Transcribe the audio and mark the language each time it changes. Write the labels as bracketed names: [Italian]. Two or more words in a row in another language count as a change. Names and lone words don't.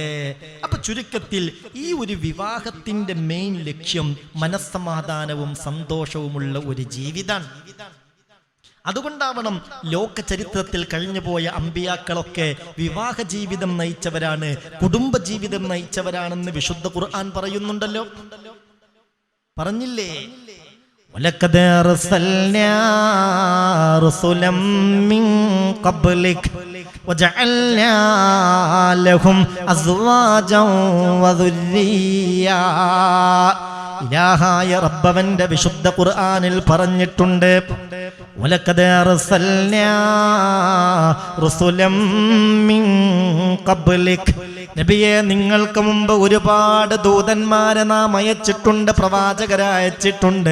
[Malayalam] അപ്പൊ ചുരുക്കത്തിൽ ഈ ഒരു വിവാഹത്തിന്റെ മെയിൻ ലക്ഷ്യം മനസ്സമാധാനവും സന്തോഷവുമുള്ള ഒരു ജീവിതമാണ്. അതുകൊണ്ടാവണം ലോക ചരിത്രത്തിൽ കഴിഞ്ഞുപോയ അമ്പിയാക്കളൊക്കെ വിവാഹ ജീവിതം നയിച്ചവരാണ്, കുടുംബ ജീവിതം നയിച്ചവരാണെന്ന് വിശുദ്ധ ഖുർആൻ പറയുന്നുണ്ടല്ലോ. പറഞ്ഞില്ലേ? [Arabic] وَلَقَدْ أَرْسَلْنَا رُسُلًا مِّن قَبْلِكَ وَجَعَلْنَا لَهُمْ أَزْوَاجًا وَذُرِّيَّةً. [Malayalam] ഇലാഹായ റബ്ബവന്റെ വിശുദ്ധ ഖുർആനിൽ പറഞ്ഞിട്ടുണ്ട്, [Arabic] ولقد أرسلنا رسلا من قبلك. [Malayalam] നബിയെ, നിങ്ങൾക്ക് മുമ്പ് ഒരുപാട് ദൂതന്മാരെ നാം അയച്ചിട്ടുണ്ട്, പ്രവാചകരെ അയച്ചിട്ടുണ്ട്.